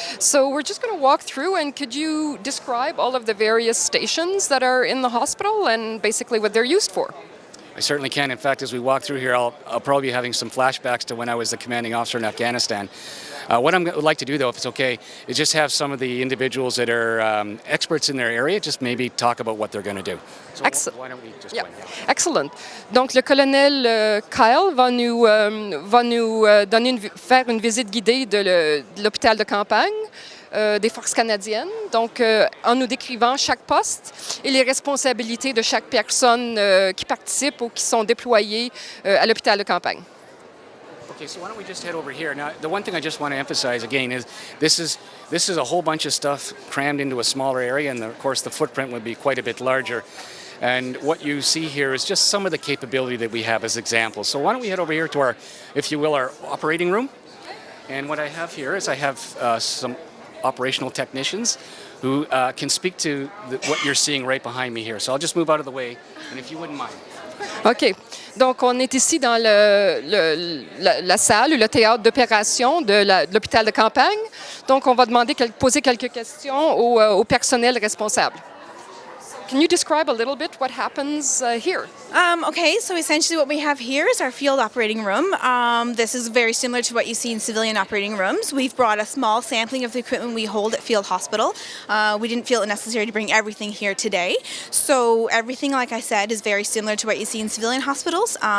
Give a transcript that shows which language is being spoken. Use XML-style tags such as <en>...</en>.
<en>So we're just going to walk through, and could you describe all of the various stations that are in the hospital and basically what they're used for? I certainly can. In fact, as we walk through here, I'll probably be having some flashbacks to when I was the commanding officer in Afghanistan. What I would like to do, though, if it's okay, is just have some of the individuals that are experts in their area just maybe talk about what they're going to do. So why don't we just go ahead? Excellent.</en> <fr>Donc, le colonel Kile va nous faire une visite guidée de l'hôpital de campagne des forces canadiennes, donc en nous décrivant chaque poste et les responsabilités de chaque personne qui participe ou qui sont déployées à l'hôpital de campagne.</fr> <en>Okay, so why don't we just head over here. Now, the one thing I just want to emphasize again is this is a whole bunch of stuff crammed into a smaller area, and of course the footprint would be quite a bit larger. And what you see here is just some of the capability that we have as examples. So why don't we head over here to our, if you will, our operating room. And what I have here is I have some operational technicians who can speak to what you're seeing right behind me here. So I'll just move out of the way, and if you wouldn't mind. OK.</en> <fr>Donc, on est ici dans la salle ou le théâtre d'opération de l'hôpital de campagne. Donc, on va poser quelques questions au personnel responsable.</fr> <en>Can you describe a little bit what happens here? Okay, so essentially what we have here is our field operating room. This is very similar to what you see in civilian operating rooms. We've brought a small sampling of the equipment we hold at field hospital. We didn't feel it necessary to bring everything here today. So everything, like I said, is very similar to what you see in civilian hospitals.</en>